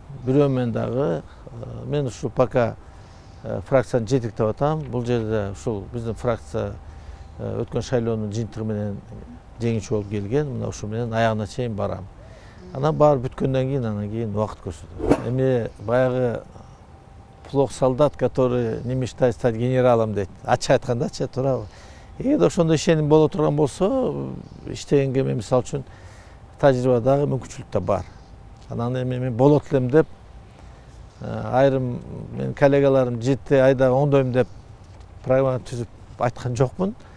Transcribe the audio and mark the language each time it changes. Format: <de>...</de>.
<ky>Бирөө менен дагы мен ушул пока фракцияны жетектеп атам. Бул жерде ушул биздин фракция өткөн шайлоонун жыйынтыгы менен жеңүүчү болуп келген. Мына ушул менен аягына чейин барам. Анан баары бүткөндөн кийин убакыт көрсөтөт. Эми баягы</ky> <ru>плох солдат, который не мечтает стать генералом</ru> <ky>дейт. Ачык айткандачы, туурабы? Эгерде ошондой ишеним боло турган болсо, иштегенге мен мисалы үчүн тажрыйба дагы мүмкүнчүлүк да бар. Анан эми мен болот элем деп, айрым менин коллегаларым 7 айда оңдойм деп программа түзүп айткан жокмун.</ky>